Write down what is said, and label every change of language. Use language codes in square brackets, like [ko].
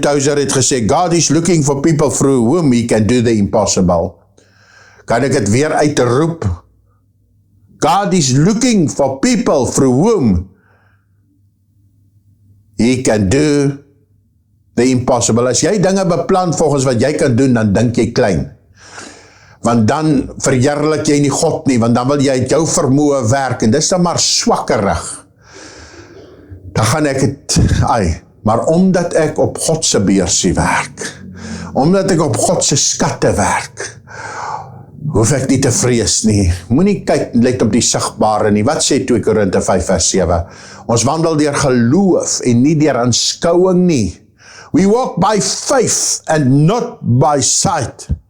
[en] Tozer [af] het gesê, [en] God is looking for people through whom he can do the impossible. [af] Kan ek het weer uitroep? [en] God is looking for people through whom he can do the impossible. [af] As jy dinge beplan volgens wat jy kan doen, dan dink jy klein. Want dan verheerlik jy nie God nie, want dan wil jy uit jou vermoë werk, en dis dan maar swakkerig. Dan gaan ek het, maar omdat ek op God se beursie werk, omdat ek op God se skatte werk, hoef ek nie te vrees nie. Moenie kyk, let op die sigbare nie. Wat sê 2 Korinte 5 vers 7? Ons wandel deur geloof en nie deur aanskouing nie. [en] We walk by faith and not by sight.